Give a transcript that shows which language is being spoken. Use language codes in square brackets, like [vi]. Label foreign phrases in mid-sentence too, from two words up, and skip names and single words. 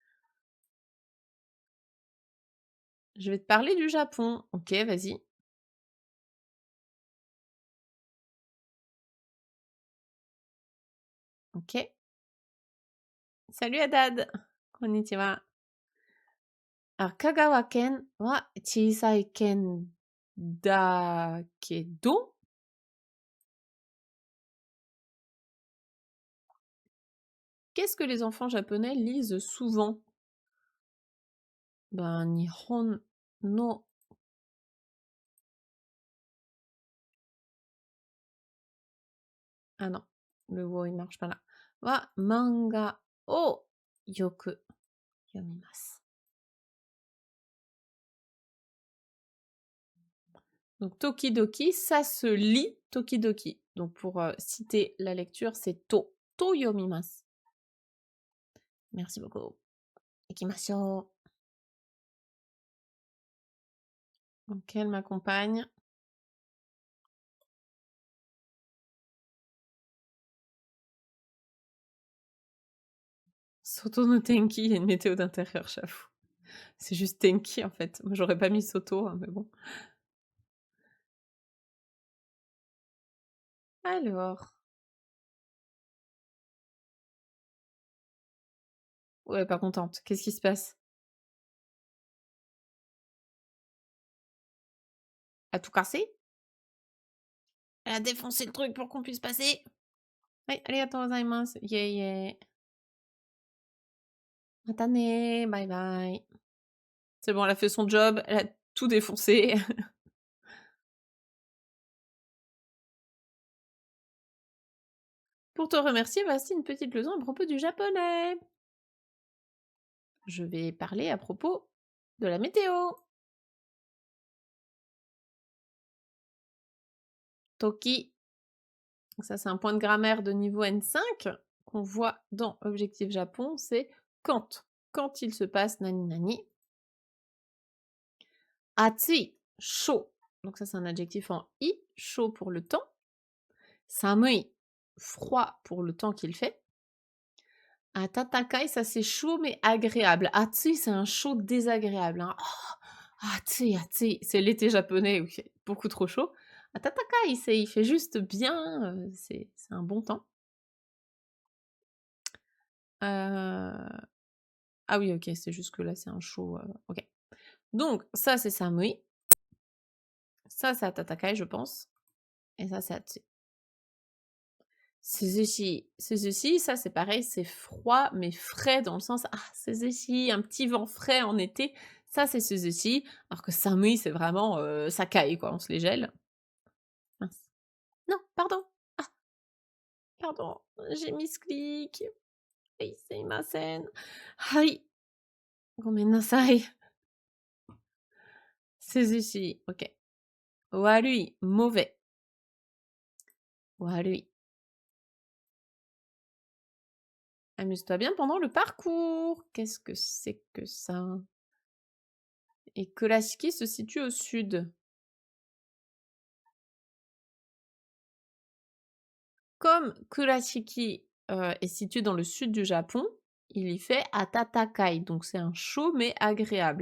[fr] Je vais te parler du Japon. OK, vas-y. OK. Salut Haddad. Konnichiwa. Alors, [ja] 香川県は小さい県だけど. [fr] Qu'est-ce que les enfants japonais lisent souvent? [ja] Ben, Nihon no. [fr] Ah non, le wo il marche pas là. [ja] は漫画をよく読みます. [fr] Donc tokidoki, ça se lit tokidoki. Donc pour citer la lecture, c'est to. [ja] と読みます. [fr] Merci beaucoup. Ikimashou. Donc elle m'accompagne. [ja] 外の天気, [fr] il y a une météo d'intérieur, j'avoue. C'est juste tenki en fait. Moi j'aurais pas mis Soto, hein, mais bon. Alors. Ouais, pas contente. Qu'est-ce qui se passe? Elle a tout cassé? Elle a défoncé le truc pour qu'on puisse passer? Oui, [ja] ありがとうございます. [en] Yeah, yeah. [ja] またね, [en] bye bye. [fr] C'est bon, elle a fait son job, elle a tout défoncé. Pour te remercier, voici une petite leçon à propos du japonais. Je vais parler à propos de la météo. Toki. Ça, c'est un point de grammaire de niveau N5 qu'on voit dans Objectif Japon. C'est quand. Quand il se passe [ja] 何々. [fr] Atsui, chaud. Donc ça, c'est un adjectif en i, chaud pour le temps. Samui, froid pour le temps qu'il fait. Atatakai, ça c'est chaud mais agréable. Atsui, c'est un chaud désagréable. Hein. [ja] Oh, 暑い、暑い. [fr] C'est l'été japonais où il fait beaucoup trop chaud. Atatakai, c'est il fait juste bien, c'est un bon temps. Heu, ah oui, OK, c'est juste que là, c'est un chaud, OK. Donc ça, c'est samui. Ça, c'est atatakai, je pense et ça, c'est atsu. Suzushi. Suzushi, ça, c'est pareil, c'est froid, mais frais dans le sens: «Ah, Suzushi, un petit vent frais en été». Ça, c'est Suzushi, alors que samui, c'est vraiment, ça caille, quoi, on se les gèle. Mince. Non, pardon. Ah, pardon, j'ai misclick. [ja] あい、すみません。はい。ごめんなさい. [fr] Suzushi, OK. Warui, mauvais. Warui. Amuse-toi bien pendant le parcours. Qu'est-ce que c'est que ça? Et Kurashiki se situe au sud. Comme Kurashiki, est situé dans le sud du Japon, il y fait atatakai, donc c'est un chaud mais agréable.